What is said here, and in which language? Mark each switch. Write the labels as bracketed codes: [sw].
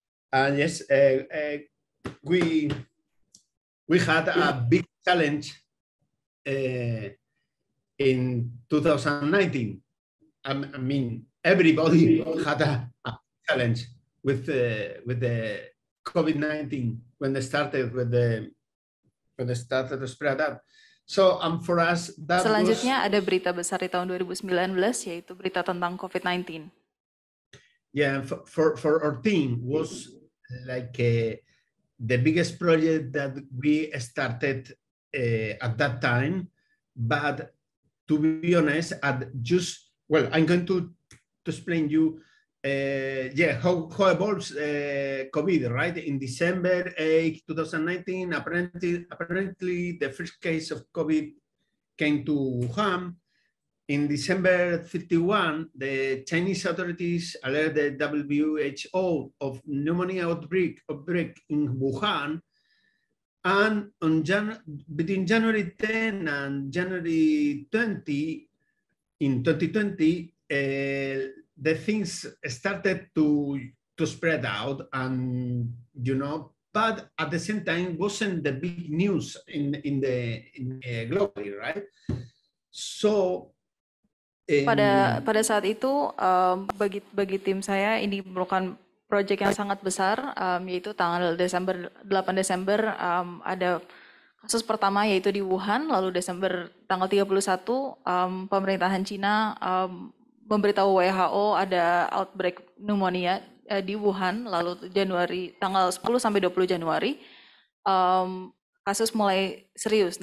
[en] And yes, we had a big challenge in 2019. I mean, everybody had a challenge with the COVID-19 when they started to spread out. So for us, that [id] selanjutnya ada berita besar di tahun 2019, yaitu berita tentang COVID-19. [en] Yeah, for our team was like the biggest project that we started at that time, but to be honest, I'm going to explain you, how evolves COVID, right? In December 8, 2019, apparently the first case of COVID came to Wuhan. In December 31, the Chinese authorities alerted WHO of pneumonia outbreak in Wuhan. And between January 10 and January 20, in 2020, the things started to spread out, and but at the same time wasn't the big news in globally, right? So [id] pada saat itu bagi tim saya ini merupakan proyek yang sangat besar, yaitu tanggal 8 Desember ada kasus pertama yaitu di Wuhan, lalu tanggal 31 pemerintahan Cina memberitahu WHO ada outbreak pneumonia di Wuhan, lalu tanggal 10 sampai 20 Januari kasus mulai serius.